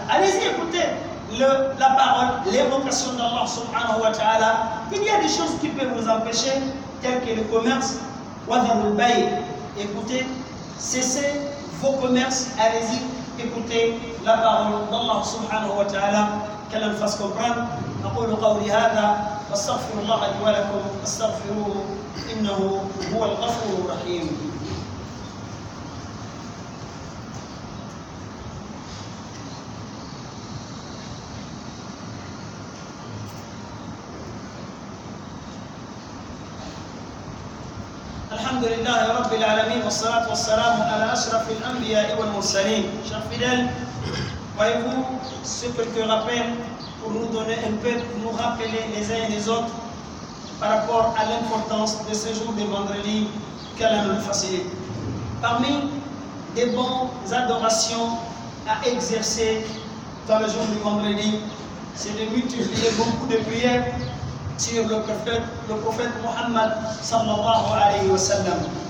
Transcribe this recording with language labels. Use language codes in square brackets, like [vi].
[fr] Allez-y écoutez la parole, l'évocation d'Allah subhanahu wa ta'ala. Il y a des choses qui peuvent vous empêcher, telles que le commerce, [ar] wadharul bay'. [fr] Écoutez, cessez vos commerces, allez-y, écoutez la parole d'Allah subhanahu wa ta'ala, qu'Allah nous fasse comprendre. [ar] أقول قولي هذا واستغفر الله لي ولكم فاستغفروه إنه هو الغفور الرحيم. الحمد لله رب العالمين والصلاة والسلام على أشرف الأنبياء والمرسلين. [fr] Chers fidèles, voyez-vous ce que rappelle pour nous donner un peu, pour nous rappeler les uns et les autres par rapport à l'importance de ce jour de vendredi qu'Allah nous facilite. Parmi des bonnes adorations à exercer dans le jour du vendredi, c'est de multiplier beaucoup de prières sur le prophète Muhammad sallallahu alayhi wa sallam.